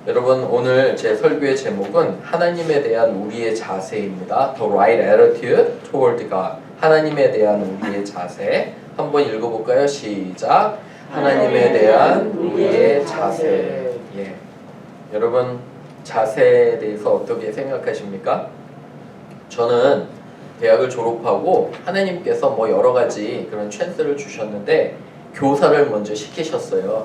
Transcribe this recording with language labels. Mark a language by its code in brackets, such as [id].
[ko] 여러분 오늘 제 설교의 제목은 하나님에 대한 우리의 자세입니다. [en] The right attitude toward God. [ko] 하나님에 대한 우리의 자세. 한번 읽어볼까요? 시작. 하나님에 대한 우리의 자세. 예. 여러분 자세에 대해서 어떻게 생각하십니까? 저는 대학을 졸업하고 하나님께서 뭐 여러 가지 그런 찬스를 주셨는데 교사를 먼저 시키셨어요.